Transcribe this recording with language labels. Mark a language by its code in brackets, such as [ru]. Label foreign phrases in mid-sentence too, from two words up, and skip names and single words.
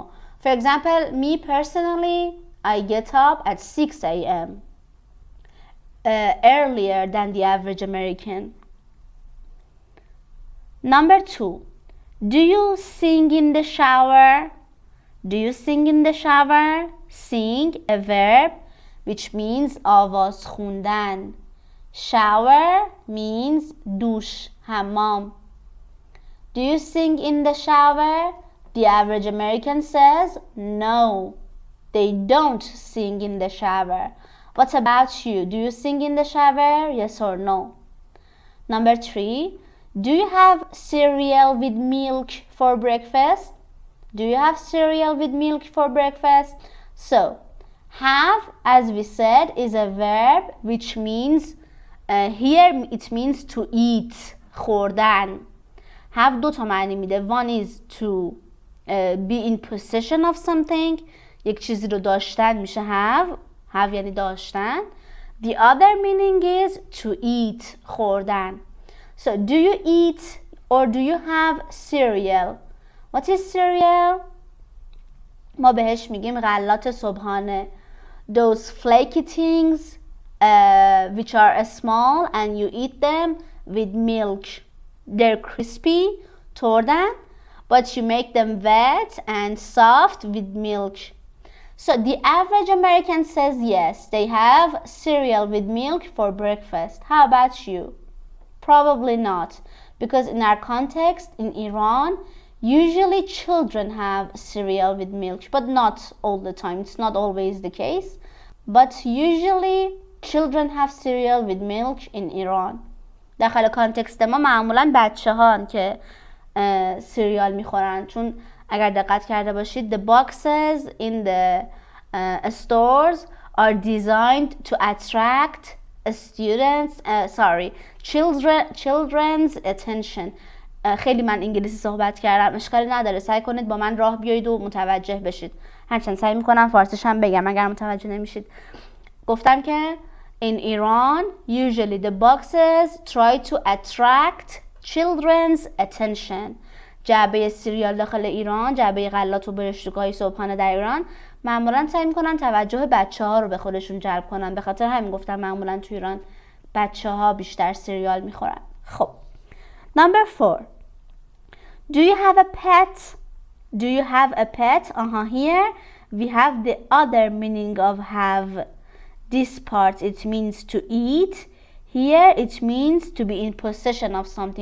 [en] For example, me personally, I get up at 6 a.m. Earlier than the average American. Number 2. Do you sing in the shower? Do you sing in the shower? Sing, a verb which means [fa] آواز خوندن. [en] Shower means douche, حمام. Do you sing in the shower? The average American says no, they don't sing in the shower. What about you? Do you sing in the shower? Yes or no? Number 3. Do you have cereal with milk for breakfast? Do you have cereal with milk for breakfast? So, have, as we said, is a verb which means, here it means to eat, [fa] خوردن. Have دو تا معنی میده. [en] One is to be in possession of something. [fa] یک چیزی رو داشتن میشه [en] have. Have [fa] یعنی داشتن. [en] The other meaning is to eat, خوردن. So, do you eat or do you have cereal? What is cereal? [fa] ما بهش میگیم غلات صبحانه. [en] Those flaky things which are small and you eat them with milk. They're crispy, توردن, but you make them wet and soft with milk. So the average American says yes, they have cereal with milk for breakfast. How about you? Probably not, because in our context in Iran, usually children have cereal with milk, but not all the time. It's not always the case, but usually children have cereal with milk in Iran. [fa] داخل کانتکست ما معمولا بچه ها که سیریال میخورن، چون اگر دقت کرده باشید [en] the boxes in the stores are designed to attract children's attention. [fa] خیلی من انگلیسی صحبت کردم، اشکالی نداره، سعی کنید با من راه بیایید و متوجه بشید. هرچند سعی میکنم فارسیش هم بگم اگر متوجه نمیشید. گفتم که [en] in Iran usually the boxes try to attract children's attention. [fa] جعبه سیریال داخل ایران، جعبه غلات و برشتوک‌های صبحانه در ایران معمولا سعی میکنن توجه بچه ها رو به خودشون جلب کنن. به خاطر همین گفتم معمولا تو ایران بچه ها بیشتر سیریال میخورن. [en] خب number 4, do you have a pet? Do you have a pet? Here we have the other meaning of have. This part it means to eat. Here it means to be in possession of something.